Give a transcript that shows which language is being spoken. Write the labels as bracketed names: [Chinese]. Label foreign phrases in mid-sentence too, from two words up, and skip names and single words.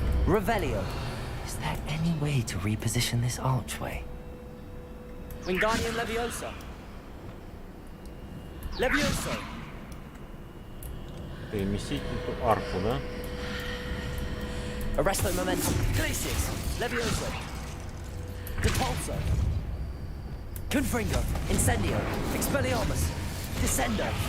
[English] Revelio. Is there any way to reposition this archway? Wingardium Leviosa. Leviosa. [Russian] Переместить эту арку, да? [English] Arresto momentum. Glacius. Leviosa. Repulso. Confringo. Incendio. Expelliarmus. Descendo.